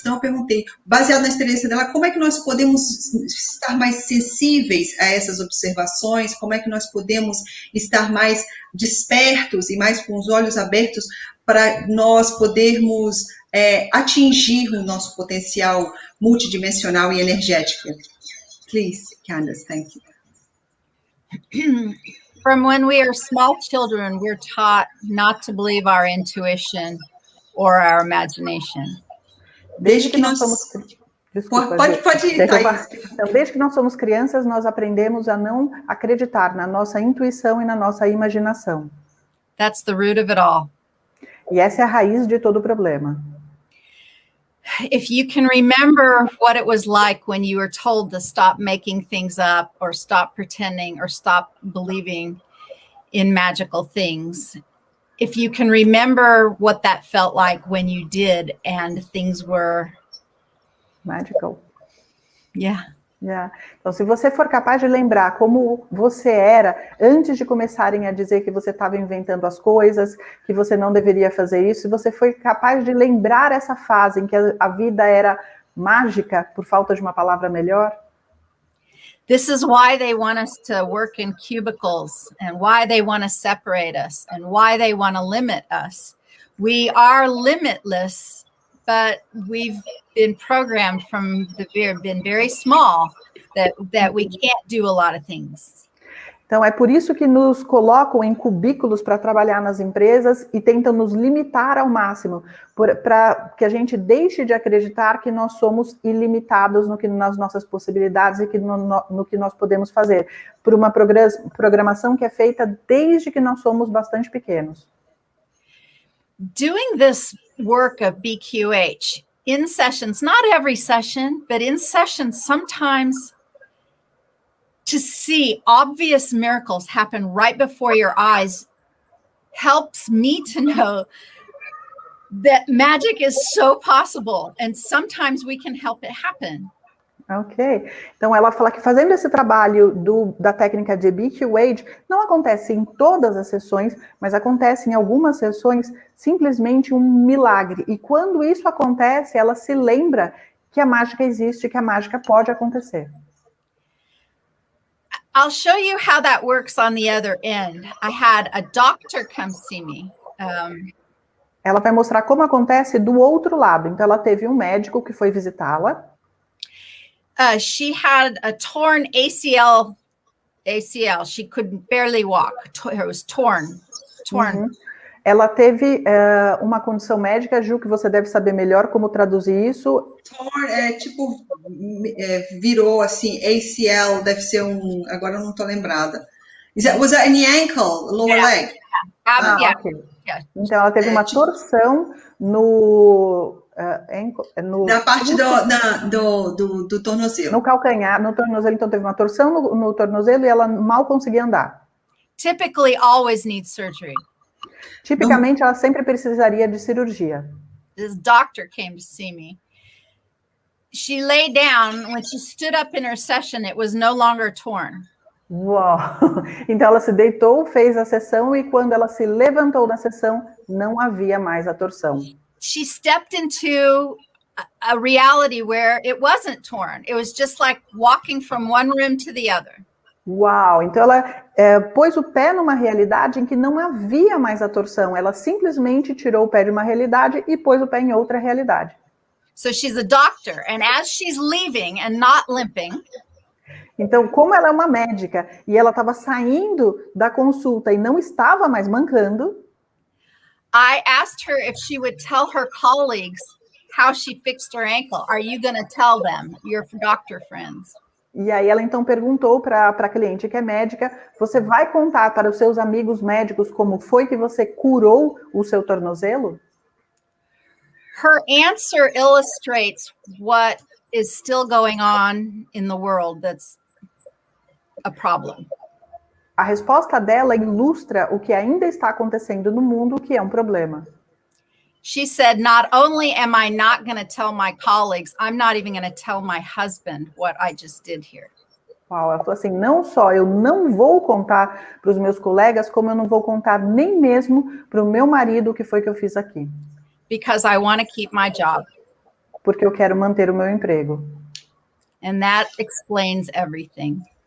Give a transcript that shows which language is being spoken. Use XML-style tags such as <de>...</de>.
<pt>Então eu perguntei, baseado na experiência dela, como é que nós podemos estar mais sensíveis a essas observações, como é que nós podemos estar mais despertos e mais com os olhos abertos para nós podermos atingir o nosso potencial multidimensional e energético.</pt> <en>Please, Candace, thank you. From when we are small children, we're taught not to believe our intuition or our imagination.</en> <pt>Desde que nós somos... Desculpa, pode ir, Thaís. Então, desde que nós somos crianças, nós aprendemos a não acreditar na nossa intuição e na nossa imaginação.</pt> <en>That's the root of it all.</en> <pt>E essa é a raiz de todo o problema.</pt> <en>If you can remember what it was like when you were told to stop making things up or stop pretending or stop believing in magical things, if you can remember what that felt like when you did and things were magical. Yeah. Yeah.</en> <pt>Então, se você for capaz de lembrar como você era antes de começarem a dizer que você estava inventando as coisas, que você não deveria fazer isso, se você foi capaz de lembrar essa fase em que a vida era mágica, por falta de uma palavra melhor.</pt> <en>This is why they want us to work in cubicles and why they want to separate us and why they want to limit us. We are limitless, but we've been programmed from been very small that we can't do a lot of things.</en> <pt>Então, é por isso que nos colocam em cubículos para trabalhar nas empresas e tentam nos limitar ao máximo, para que a gente deixe de acreditar que nós somos ilimitados nas nossas possibilidades e no que nós podemos fazer, por uma programação que é feita desde que nós somos bastante pequenos.</pt> <en>Doing this work of BQH in sessions, not every session, but in sessions sometimes, to see obvious miracles happen right before your eyes helps me to know that magic is so possible and sometimes we can help it happen. Ok.</en> <pt>Então, ela fala que fazendo esse trabalho da técnica de BQH, não acontece em todas as sessões, mas acontece em algumas sessões simplesmente um milagre. E quando isso acontece, ela se lembra que a mágica existe, que a mágica pode acontecer.</pt> <en>I'll show you how that works on the other end. I had a doctor come see me.</en> <pt>Ela vai mostrar como acontece do outro lado. Então, ela teve um médico que foi visitá-la.</pt> <en>She had a torn ACL. She could barely walk. It was torn. Uhum.</en> <pt>Ela teve uma condição médica, Ju, que você deve saber melhor como traduzir isso. Torn virou assim, ACL, deve ser agora eu não estou lembrada.</pt> <en>Was that in the ankle, lower leg? Yeah. Okay. Yeah.</en> <pt>Então, ela teve uma torção na parte do tornozelo. No calcanhar, no tornozelo, então teve uma torção no tornozelo e ela mal conseguia andar.</pt> <en>Typically always needs surgery.</en> <pt>Tipicamente, ela sempre precisaria de cirurgia.</pt> <en>This doctor came to see me. She lay down. When she stood up in her session, it was no longer torn. Uau!</en> <pt>Então, ela se deitou, fez a sessão e quando ela se levantou na sessão, não havia mais a torção.</pt> <en>She stepped into a reality where it wasn't torn. It was just like walking from one room to the other. Uau!</en> <pt>Então ela pôs o pé numa realidade em que não havia mais a torção. Ela simplesmente tirou o pé de uma realidade e pôs o pé em outra realidade.</pt> <en>So she's a doctor, and as she's leaving and not limping.</en> <pt>Então, como ela é uma médica e ela estava saindo da consulta e não estava mais mancando,</pt> <en>I asked her if she would tell her colleagues how she fixed her ankle. Are you going to tell them, your doctor friends?</en> <pt>E aí ela então perguntou para a cliente que é médica, você vai contar para os seus amigos médicos como foi que você curou o seu tornozelo?</pt> <en>Her answer illustrates what is still going on in the world that's a problem.</en> <pt>A resposta dela ilustra o que ainda está acontecendo no mundo, que é um problema.</pt> <en>She said, not only am I not going to tell my colleagues, I'm not even going to tell my husband what I just did here.</en> <pt>Uau, ela falou assim, não só eu não vou contar para os meus colegas, como eu não vou contar nem mesmo para o meu marido o que foi que eu fiz aqui.</pt> <en>Because I want to keep my job.</en> <pt>Porque eu quero manter o meu emprego.</pt> <en>And that explains everything.</en>